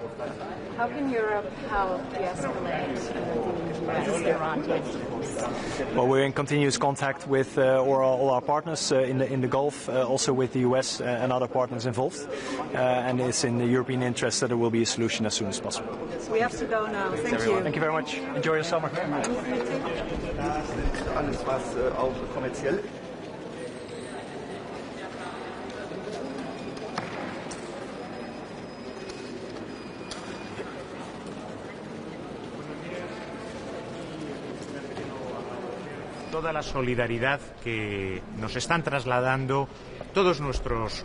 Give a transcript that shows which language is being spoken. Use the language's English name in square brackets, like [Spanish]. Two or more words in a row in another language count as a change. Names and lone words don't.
[English] How can Europe help de-escalate the Iran? Well, we're in continuous contact with all our partners in the Gulf, also with the US and other partners involved, and it's in the European interest that there will be a solution as soon as possible. We have to go now. Thank you. Thank you very much. Enjoy your summer. [German] Alles was auch kommerziell. [Spanish] Toda la solidaridad que nos están trasladando todos nuestros